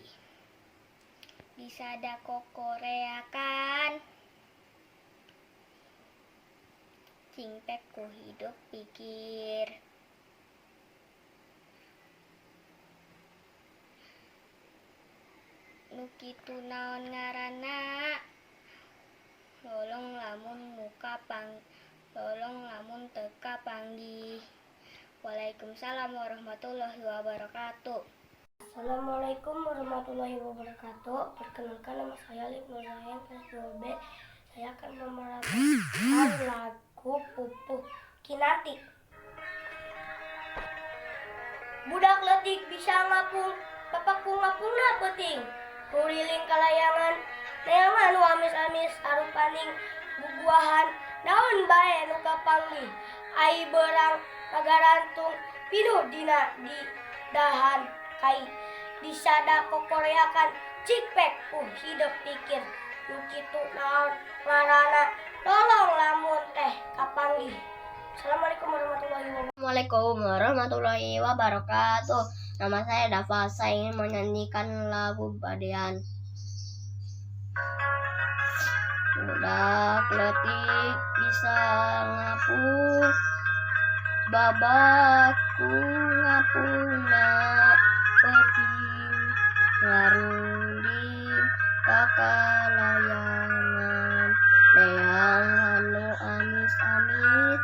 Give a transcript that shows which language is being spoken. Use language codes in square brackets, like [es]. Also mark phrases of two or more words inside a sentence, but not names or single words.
[su] Disadako koreakan, cingpek ku hidup pikir. Nu kitu naon ngaranna, lolong lamun teu kapanggih. [ar] وعليكم السلام ورحمة الله وبركاته. السلام عليكم ورحمة الله وبركاته. [id] Perkenalkan, nama saya Ibnu Zain, kelas 2B. Saya akan membawakan lagu Pupuh Kinanti. [su] Budak leutik bisa ngapung, bapakku ngapungna peuting. Nguriling kalayangan, neangan nu amis-amis. Arupaning bubuahan, naon bae nu kapanggih. Ai berang ngagarantung, pinuh dina di dahan kai. Disadako koreakan, cingpek ku hidup pikir. Nu kitu naon ngaranna, lolong lamun teh kapanggih. [ar] السلام عليكم ورحمة الله وبركاته. [id] Nama saya Dafa. Saya ingin menyanyikan lagu Badean. [su] Budak leutik bisa ngapung, babaku ngapungna peuting. Ngarunding ka kalayangan, neangan nu amis-amis.